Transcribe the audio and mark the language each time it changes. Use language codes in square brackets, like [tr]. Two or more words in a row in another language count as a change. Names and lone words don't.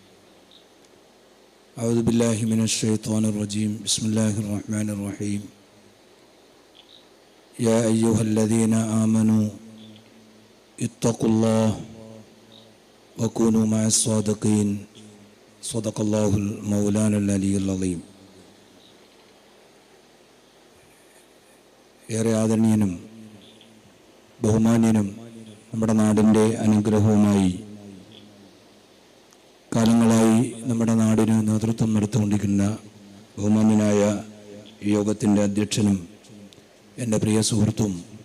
[ar] أعوذ بالله من الشيطان الرجيم. بسم الله الرحمن الرحيم. يا أيها الذين آمنوا اتقوا الله وكونوا مع الصادقين. صدق الله المولانا العلي العظيم. [ml] ഏറെ ആദരണീയനും ബഹുമാന്യനും നമ്മുടെ നാടിൻ്റെ അനുഗ്രഹവുമായി കാലങ്ങളായി നമ്മുടെ നാടിന് നേതൃത്വം നടത്തിക്കൊണ്ടിരിക്കുന്ന ബഹുമാന്യനായ യോഗത്തിൻ്റെ അധ്യക്ഷനും എൻ്റെ പ്രിയ സുഹൃത്തും